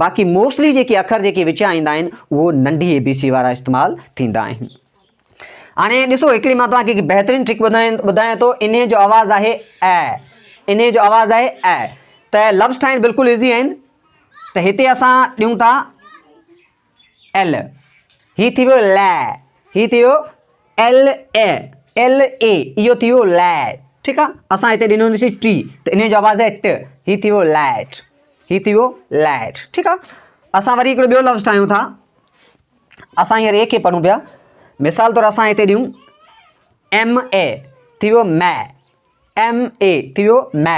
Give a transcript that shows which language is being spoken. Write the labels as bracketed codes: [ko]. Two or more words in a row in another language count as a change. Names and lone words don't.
[sd] बाक़ी मोस्टली जेके अखर जेके विचा ईंदा आहिनि उहो नंढी ABC वारा इस्तेमालु थींदा आहिनि। हाणे ॾिसो हिकिड़ी मां तव्हांखे हिकु बहितरीनु ट्रिक ॿुधायां थो। इन जो आवाज़ु आहे ऐ, इन जो आवाज़ु आहे ऐ। त लफ्ज़ ठाहिण बिल्कुलु ईज़ी आहिनि। त हिते असां ॾियूं था एल, ही थी वियो लै, ही थी वियो एल ए, एल ए, इहो थी वियो लै। ठीकु आहे, असां हिते ॾिनोसीं टी, त इन जो आवाज़ु आहे ट, ही थी वियो लैट, ही थी वियो लैट। ठीकु आहे, असां वरी हिकिड़ो ॿियो लफ़्ज़ ठाहियूं था। असां हींअर ए खे पढ़ूं पिया। मिसाल तौरु असां हिते ॾियूं एम ए, थी वियो मै, एम ए थी वियो मै।